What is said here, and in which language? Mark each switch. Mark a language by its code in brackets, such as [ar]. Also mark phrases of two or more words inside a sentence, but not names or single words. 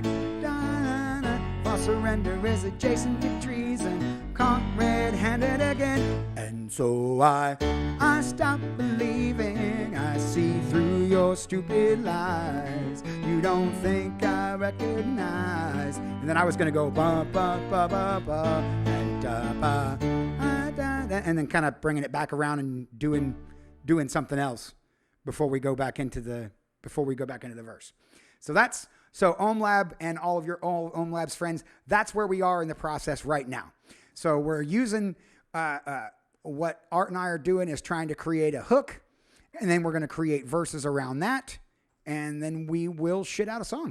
[en] False surrender is adjacent to treason. Caught red-handed again. And so I stopped believing. I see through your stupid lies. You don't think I recognize. And then I was gonna go ba ba ba ba ba and ba and then kind of bringing it back around and doing something else before we go back into the verse. So Ohm Lab and all of Ohm Lab's friends, that's where we are in the process right now. So we're using what Art and I are doing is trying to create a hook, and then we're going to create verses around that, and then we will shit out a song.